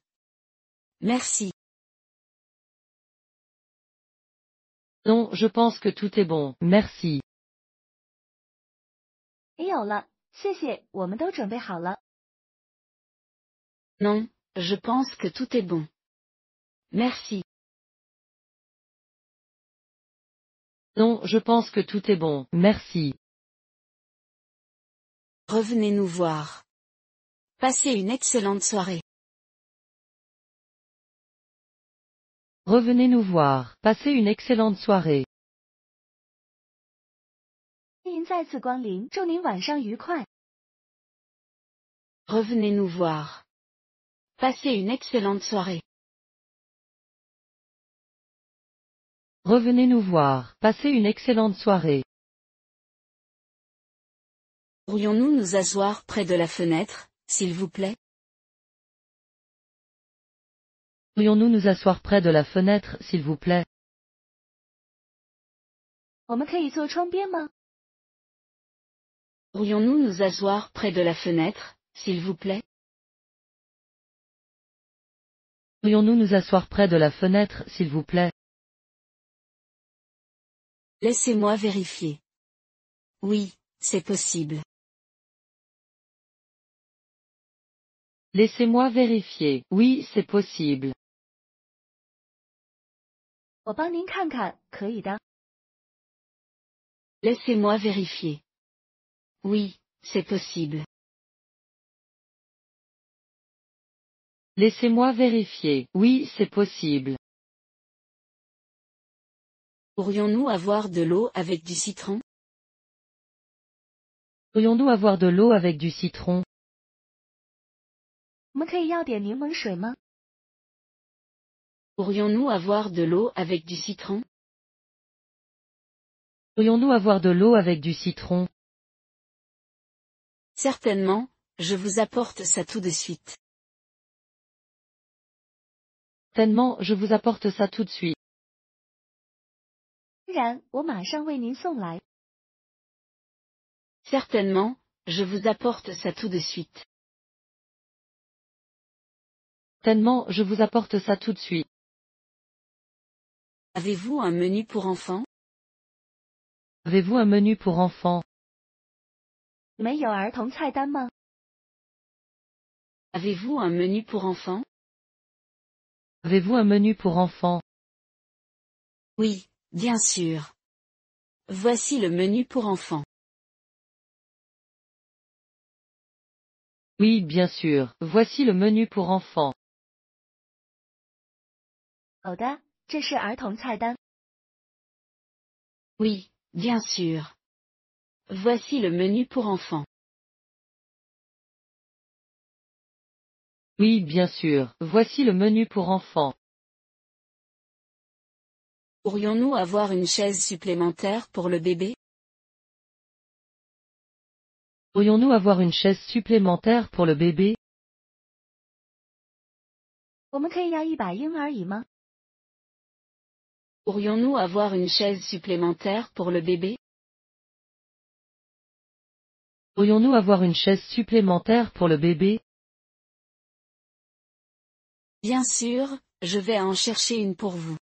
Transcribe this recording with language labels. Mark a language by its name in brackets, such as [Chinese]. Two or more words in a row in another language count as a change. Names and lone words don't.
[French] Merci. Non, je pense que tout est bon, merci. [Chinese] 没有了，谢谢，我们都准备好了。 [French] Non, je pense que tout est bon. Merci. Non, je pense que tout est bon, merci. Revenez nous voir. Passez une excellente soirée. Revenez nous voir, passez une excellente soirée. [Chinese] 欢迎再次光临，祝您晚上愉快。 [French] Revenez nous voir. Passez une excellente soirée. Revenez nous voir, passez une excellente soirée. Pourrions-nous nous asseoir près de la fenêtre, s'il vous plaît? Pourrions-nous nous asseoir près de la fenêtre, s'il vous plaît? [Chinese] 我们可以坐窗边吗？ [French] Pourrions-nous nous asseoir près de la fenêtre, s'il vous plaît? Pourrions-nous nous asseoir près de la fenêtre, s'il vous plaît? Laissez-moi vérifier. Oui, c'est possible. Laissez-moi vérifier. Oui, c'est possible. [Chinese] 我帮您看看，可以的。 [French] Laissez-moi vérifier. Oui, c'est possible. Laissez-moi vérifier. Oui, c'est possible. Pourrions-nous avoir de l'eau avec du citron? Pourrions-nous avoir de l'eau avec du citron? [Chinese] 我们可以要点柠檬水吗？ [French] Pourrions-nous avoir de l'eau avec du citron? Pourrions-nous avoir de l'eau avec du citron? Certainement, je vous apporte ça tout de suite. Certainement, je vous apporte ça tout de suite. [Chinese] 当然，我马上为您送来。 [French] Certainement, je vous apporte ça tout de suite. Certainement, je vous apporte ça tout de suite. Avez-vous un menu pour enfants? Avez-vous un menu pour enfants? [Chinese] 你们有儿童菜单吗？ [French] Avez-vous un menu pour enfants? Avez-vous un menu pour enfants? Oui, bien sûr. Voici le menu pour enfants. Oui, bien sûr. Voici le menu pour enfants. [Chinese] 好的，这是儿童菜单。 [French] Oui, bien sûr. Voici le menu pour enfants. Oui, bien sûr. Voici le menu pour enfants. Pourrions-nous avoir une chaise supplémentaire pour le bébé? Pourrions-nous avoir une chaise supplémentaire pour le bébé? [Chinese] 我们可以要一把婴儿椅吗？ [French] Pourrions-nous avoir une chaise supplémentaire pour le bébé? Pourrions-nous avoir une chaise supplémentaire pour le bébé? Bien sûr, je vais en chercher une pour vous.